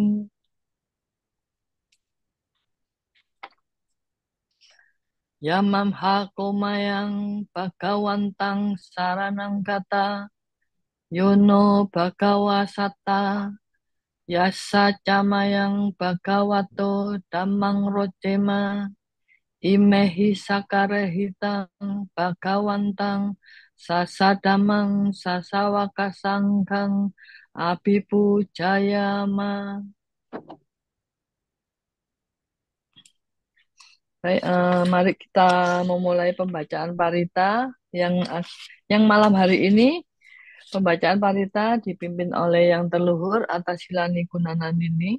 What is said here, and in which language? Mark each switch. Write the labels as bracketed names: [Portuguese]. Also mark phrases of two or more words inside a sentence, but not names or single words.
[Pali] Yamam Hakomayang Bhagawantang Saranang Kata Yono Bhagawasata Yasa Camayang Bhagavato Dhammang Rojema Imehi Sakarehitang Bhagawantang Sasadamang Sasawakasanghang Abipu Jayama. [Indonesian] Baik, mari kita memulai pembacaan parita yang malam hari ini. Pembacaan parita dipimpin oleh Yang Terluhur Atasilani Gunanandini.